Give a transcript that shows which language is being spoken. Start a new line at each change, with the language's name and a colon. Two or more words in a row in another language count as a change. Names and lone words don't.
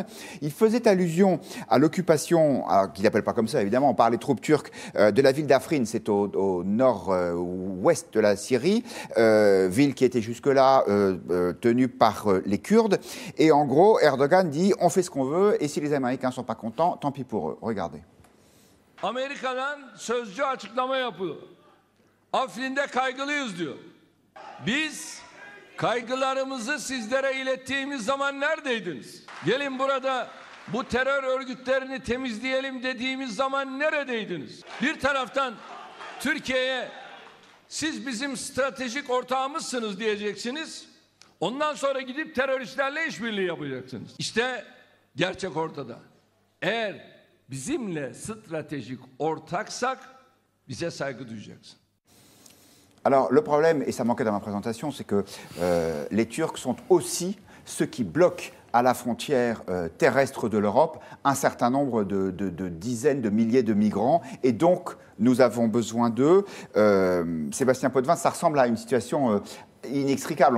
French: Il faisait allusion à l'occupation, qu'il n'appelle pas comme ça évidemment, par les troupes turques, de la ville d'Afrin, c'est au nord-ouest de la Syrie, ville qui était jusque-là tenue par les Kurdes. Et en gros, Erdogan dit on fait ce qu'on veut et si les Américains ne sont pas contents, tant pis pour eux. Regardez.
Turkish: Amerika'dan sözcü açıklama yapıyor. Afrin'de kaygılıyız diyor. Biz kaygılarımızı sizlere ilettiğimiz zaman neredeydiniz? Gelin burada bu terör örgütlerini temizleyelim dediğimiz zaman neredeydiniz? Bir taraftan Türkiye'ye siz bizim stratejik ortağımızsınız diyeceksiniz. Ondan sonra gidip teröristlerle işbirliği yapacaksınız. İşte gerçek ortada. Eğer bizimle stratejik ortaksak bize saygı duyacaksın.
French: Alors le problème, et ça manquait dans ma présentation, c'est que les Turcs sont aussi ceux qui bloquent à la frontière terrestre de l'Europe un certain nombre de dizaines de milliers de migrants. Et donc, nous avons besoin d'eux. Sébastien Potvin, ça ressemble à une situation inextricable.